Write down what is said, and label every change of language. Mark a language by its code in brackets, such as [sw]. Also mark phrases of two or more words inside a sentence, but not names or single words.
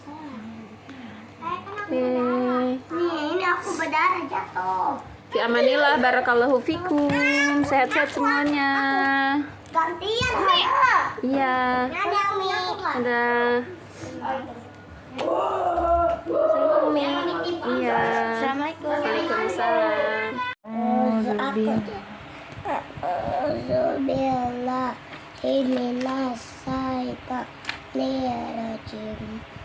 [id] Ini aku berdarah jatuh. [ar] في أمان الله، بارك الله فيكم. [id] Sehat-sehat semuanya. Gantian, Mama. Iya. Ada Mi. Ada. Iya. Assalamualaikum. Waalaikumsalam. Bismillahirrahmanirrahim.